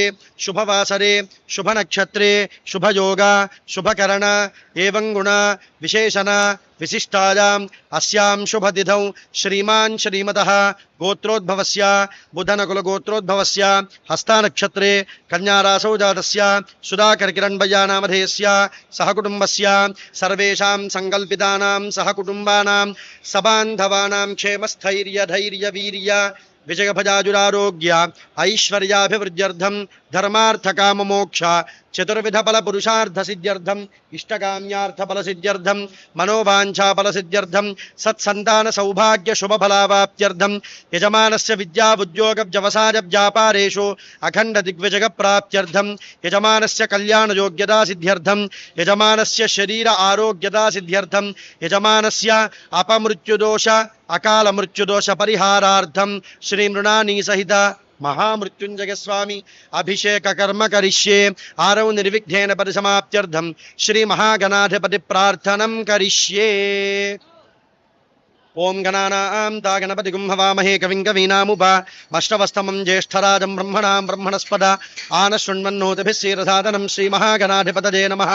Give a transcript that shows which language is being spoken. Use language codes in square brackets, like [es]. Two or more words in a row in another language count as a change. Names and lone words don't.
[sa] शुभवासरे शुभनक्षत्रे शुभयोग शुभकरण एवं गुण विशेषण विशिष्टायाम् अस्यां शुभतिथौ श्रीमान् श्रीमतः गोत्रोद्भवस्य बुधनकुलगोत्रोद्भवस्य हस्तानक्षत्रे कन्यारासौ जातस्य सुधाकरकिरण्बय्यानामधेयस्य सहकुटुम्बस्य सर्वेषां सङ्कल्पितानां सहकुटुम्बानां सबान्धवानां क्षेमस्थैर्य धैर्य वीर्य विजयभजाजुरारोग्य ऐश्वर्याभिवृद्ध्यर्थं ధర్మార్థ కామ మోక్ష చతుర్విధ ఫల పురుషార్థ సిద్ధ్యర్థం ఇష్టకామ్యార్థ ఫల సిద్ధ్యర్థం మనోవాంఛా ఫల సిద్ధ్యర్థం సత్సంతాన సౌభాగ్య శుభ ఫలావాప్త్యర్థం యజమానస్య విద్యా ఉద్యోగ వ్యవసాయ వ్యాపారేషు అఖండ దిగ్విజయ ప్రాప్త్యర్థం యజమానస్య కళ్యాణ యోగ్యతా సిద్ధ్యర్థం యజమానస్య శరీర ఆరోగ్యతా సిద్ధ్యర్థం యజమానస్య అపమృత్యుదోష అకాల మృత్యుదోష పరిహారార్థం శ్రీ మృణానీ సహిత महामृत्युंजय स्वामी अभिषेक कर्म करिष्ये आरव निर्विघ्नेन परिसमाप्त्यर्थम श्री महागणाधिपति प्रार्थनं करिष्ये। ओम गणानां ता गणपतिगुं हवामहे कविं कवीनामुपमश्रवस्तमं ज्येष्ठराजं ब्रह्मणां ब्रह्मणस्पद आनशृण्वन्नोतिभिः श्रीरसादनं श्रीमहागणाधिपतये नमः।